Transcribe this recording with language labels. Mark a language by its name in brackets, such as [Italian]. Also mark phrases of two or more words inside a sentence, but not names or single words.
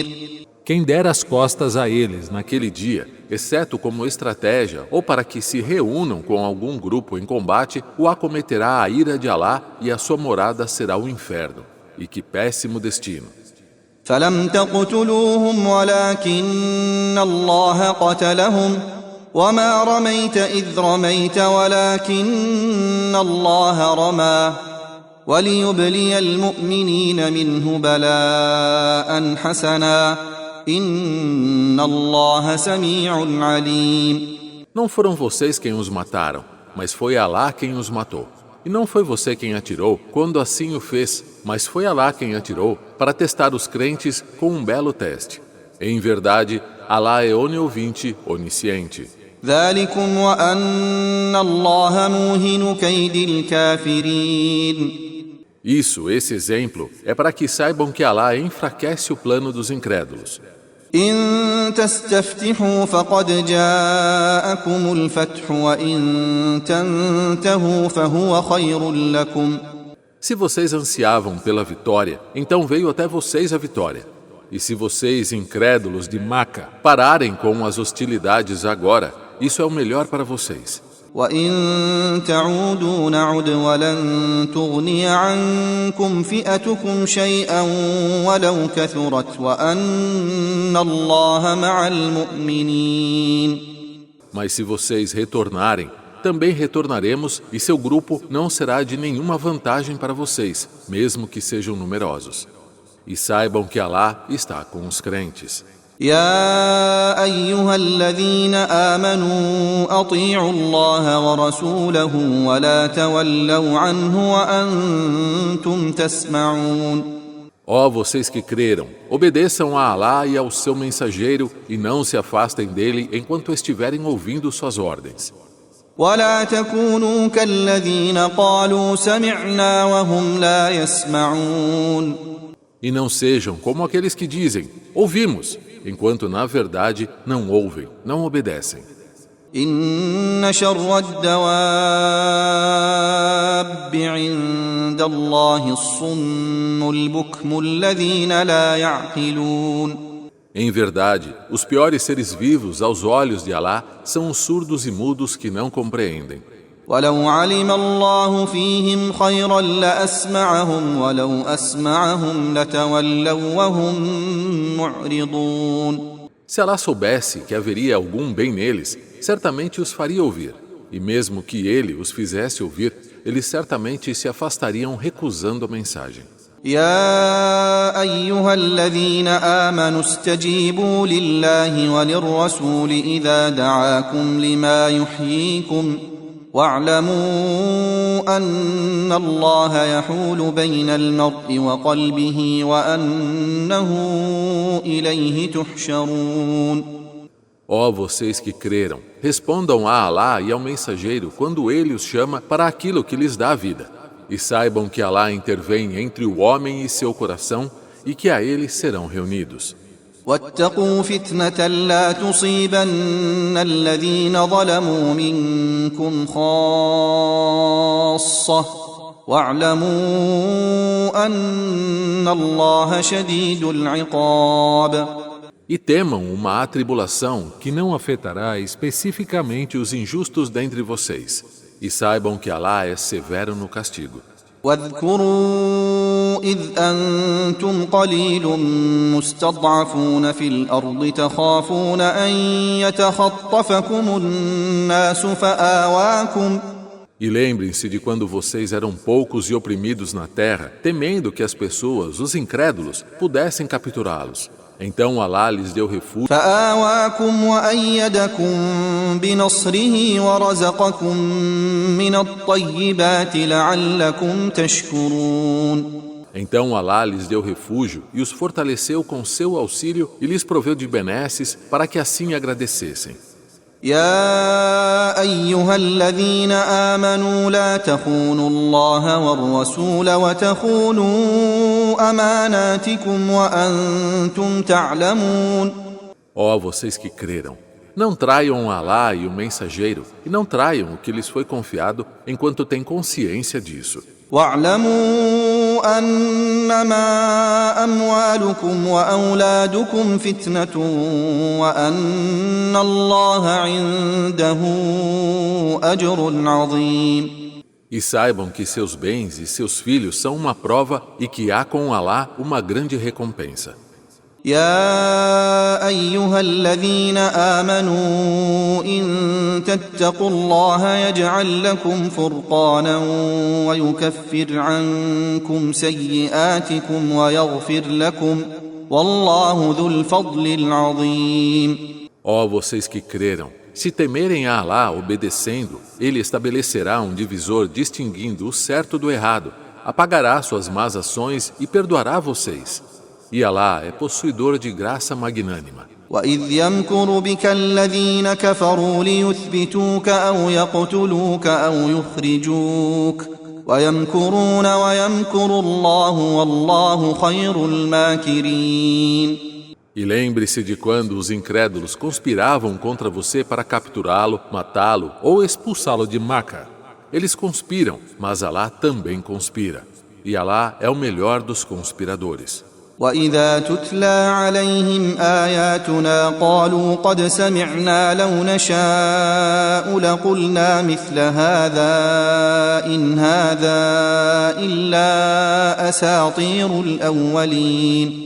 [Portuguese] Quem der as costas a eles naquele dia, exceto como estratégia ou para que se reúnam com algum grupo em combate, o acometerá a ira de Alá e a sua morada será o inferno. E que péssimo destino! [Arabic] فلم تقتلوهم ولكن الله قتلهم وما رميت إذ رميت ولكن الله رمى وليبلي المؤمنين منه بلاء حسنا إن الله سميع عليم. [Portuguese] Não foram vocês quem os mataram, mas foi Alá quem os matou. E não foi você quem atirou quando assim o fez, mas foi Alá quem atirou para testar os crentes com um belo teste. Em verdade, Alá é oniovinte, onisciente. [Arabic] ذلكم وأن الله موهن كيد الكافرين. [Portuguese] Isso, esse exemplo, é para que saibam que Alá enfraquece o plano dos incrédulos. [Arabic] إن تستفتحوا فقد جاءكم الفتح وإن تنتهوا فهو خير لكم. [Portuguese] Se vocês ansiavam pela vitória, então veio até vocês a vitória. E se vocês, incrédulos de Maca, pararem com as hostilidades agora, isso é o melhor para vocês. [Arabic] وإن تعودوا نعد ولن تغني عنكم فئتكم شيئا ولو كثرت وأن الله مع المؤمنين. [Portuguese] Mas se vocês retornarem, também retornaremos e seu grupo não será de nenhuma vantagem para vocês, mesmo que sejam numerosos. E saibam que Alá está com os crentes. [Arabic] يا أيها الذين آمنوا أطيعوا الله ورسوله ولا تولوا عنه وأنتم تسمعون. [Portuguese] Ó vocês que creram, obedeçam a Alá e ao seu mensageiro e não se afastem dele enquanto estiverem ouvindo suas ordens. [Arabic] ولا تكونوا كالذين قالوا سمعنا وهم لا يسمعون. [Portuguese] E não sejam como aqueles que dizem, ouvimos, enquanto na verdade não ouvem, não obedecem. [Arabic] إن شر الدواب عند الله الصم البكم الذين لا يعقلون. [Portuguese] Em verdade, os piores seres vivos aos olhos de Alá são os surdos e mudos que não compreendem. [Arabic] ولو علم الله فيهم خيرا لأسمعهم ولو أسمعهم لتولوا وهم معرضون. [Portuguese] Se Alá soubesse que haveria algum bem neles, certamente os faria ouvir. E mesmo que ele os fizesse ouvir, eles certamente se afastariam recusando a mensagem. [Arabic] يا أيها الذين آمنوا استجيبوا لله وللرسول إذا دعاكم لما يحييكم واعلموا أن الله يحول بين المرء وقلبه وأنه إليه تحشرون. [Portuguese] Ó vocês que creram, respondam a Alá e ao mensageiro quando ele os chama para aquilo que lhes dá a vida. E saibam que Alá intervém entre o homem e seu coração e que a ele serão reunidos. [Arabic] واتقوا فتنة لا تصيبن الذين ظلموا منكم خاصة واعلموا أن الله شديد العقاب. [Portuguese] E temam uma atribulação que não afetará especificamente os injustos dentre vocês. E saibam que Alá é severo no castigo. [Arabic] واذكروا إذ أنتم قليل مستضعفون في الأرض تخافون أن يتخطفكم الناس فآواكم. [Portuguese] E lembrem-se de quando vocês eram poucos e oprimidos na terra, temendo que as pessoas, os incrédulos, pudessem capturá-los. Então Alá lhes deu refúgio. [Arabic] فآواكم وأيدكم بنصره ورزقكم من الطيبات لعلكم تشكرون. [Portuguese] Então Alá lhes deu refúgio e os fortaleceu com seu auxílio e lhes proveu de benesses para que assim agradecessem. [Arabic] يا أيها الذين آمنوا لا تخونوا الله والرسول وتخونوا أماناتكم وأنتم تعلمون. [Portuguese] Ó vocês que creram, não traiam Alá e o mensageiro e não traiam o que lhes foi confiado enquanto têm consciência disso. [Arabic] واعلموا أنما أموالكم وأولادكم فتنة وأن الله عنده أجر عظيم. [Portuguese] E saibam que seus bens e seus filhos são uma prova e que há com Alá uma grande recompensa. [Arabic] يا أيها الذين آمنوا إن تتقوا الله يجعل لكم فرقانا ويكفر عنكم سيئاتكم ويغفر لكم والله ذو الفضل العظيم. [Portuguese] Ó vocês que creram, se temerem a Alá obedecendo, ele estabelecerá um divisor distinguindo o certo do errado, apagará suas más ações e perdoará vocês. E Alá é possuidor de graça magnânima. [Arabic] وإذ يمكر بك الذين كفروا ليثبتوك أو يقتلوك أو يخرجوك ويمكرون ويمكر الله والله خير الماكرين. [Portuguese] E lembre-se de quando os incrédulos conspiravam contra você para capturá-lo, matá-lo ou expulsá-lo de Maca. Eles conspiram, mas Alá também conspira. E Alá é o melhor dos conspiradores. [Arabic] وإذا تتلى عليهم آياتنا قالوا قد سمعنا لو نشاء لقلنا مثل هذا إن هذا إلا أساطير الأولين.